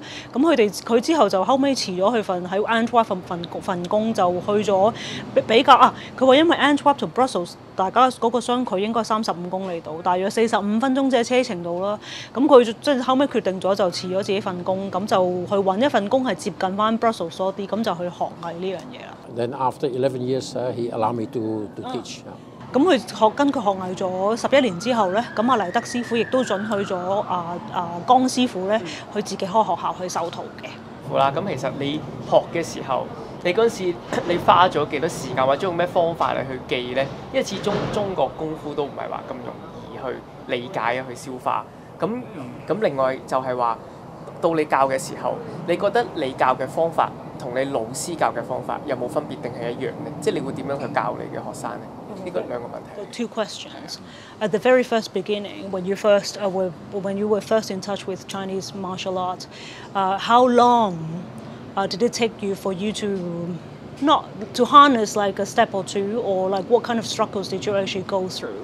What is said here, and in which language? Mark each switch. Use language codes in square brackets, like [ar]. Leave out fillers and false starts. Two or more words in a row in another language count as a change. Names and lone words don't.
[yue] 咁佢之後就後尾辭咗去喺 Antwerp 份工，就去咗比較佢話因為 Antwerp 同 Brussels 大家嗰個相距應該35公里度，大約45分鐘嘅車程度啦。咁佢即係後尾決定咗就辭咗自己份工，咁就去揾一份工係接近翻 Brussels 多啲，咁就去學藝呢樣嘢啦。 [en] Then after 11 years, he allowed me to teach. [yue] 咁佢跟佢學藝咗11年之後咧，咁黎德師傅亦都准許咗江師傅咧，去自己開學校去授徒嘅。好啦，咁其實你學嘅時候，你嗰陣時你花咗幾多時間，或者用咩方法嚟去記咧？因為始終中國功夫都唔係話咁容易去理解去消化。咁另外就係話，到你教嘅時候，你覺得你教嘅方法同你老師教嘅方法有冇分別定係一樣咧？即係你會點樣去教你嘅學生咧？呢個兩個問題。 [en] Two questions. At the very first beginning, when you were first in touch with Chinese martial arts, how long did it take you for you not to harness like a step or two, or like what kind of struggles did you actually go through?